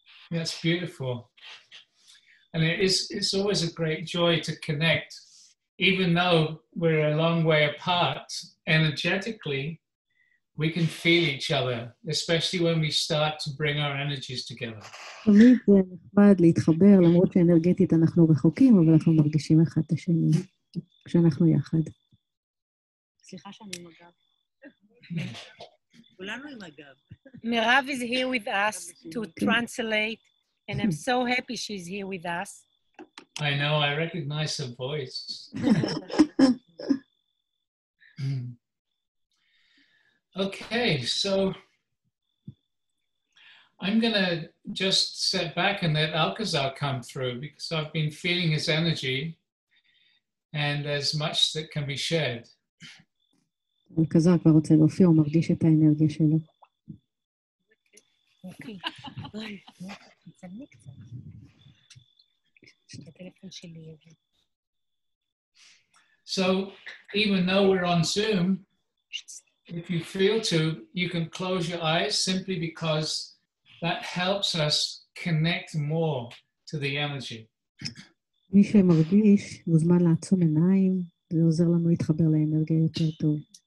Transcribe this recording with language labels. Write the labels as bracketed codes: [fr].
[en] That's beautiful. And it's always a great joy to connect, even though we're a long way apart. Energetically, we can feel each other, especially when we start to bring our energies together. [he] תמיד זה נחמד להתחבר, למרות שאנרגטית אנחנו רחוקים, אבל אנחנו מרגישים אחד את השני, כשאנחנו יחד. סליחה שאני עם הגב. כולנו עם הגב. [en] מירב is here with us to translate, and I'm so happy she's here with us. I know, I recognize her voice. Okay, so I'm going to just sit back and let Alcazar come through because I've been feeling his energy and there's much that can be shared. [he] אלכזר כבר רוצה להופיע, הוא מרגיש את האנרגיה שלו. אוקיי. תצלמי קצת. הטלפון שלי. [en] So even though we're on Zoom, if you feel to, you can close your eyes simply because that helps us connect more to the energy. [he] מי שמרגיש מוזמן לעצום עיניים, זה עוזר לנו להתחבר לאנרגיה יותר טוב.